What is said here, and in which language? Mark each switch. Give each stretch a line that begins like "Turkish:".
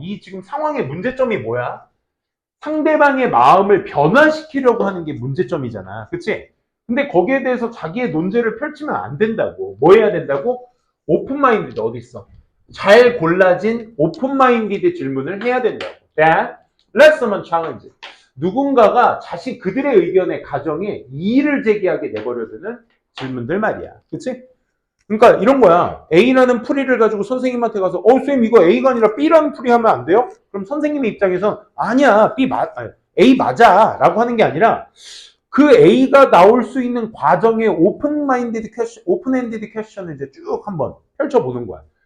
Korean: 이 지금 상황의 문제점이 뭐야? 상대방의 마음을 변화시키려고 하는 게 문제점이잖아. 그치? 근데 거기에 대해서 자기의 논제를 펼치면 안 된다고. 뭐 해야 된다고? 오픈마인드드 어디 있어? 잘 골라진 오픈마인디드 질문을 해야 된다고.
English: That let someone challenge.
Korean: 누군가가 그들의 의견에 가정에 이의를 제기하게 내버려두는 질문들 말이야. 그치? 그러니까 이런 거야. A라는 풀이를 가지고 선생님한테 가서 쌤 이거 A가 아니라 B라는 풀이 하면 안 돼요? 그럼 선생님의 입장에선 아니야 A 맞아 라고 하는 게 아니라 그 A가 나올 수 있는 과정의 오픈엔디드 퀘스천을 이제 쭉 한번 펼쳐보는 거야.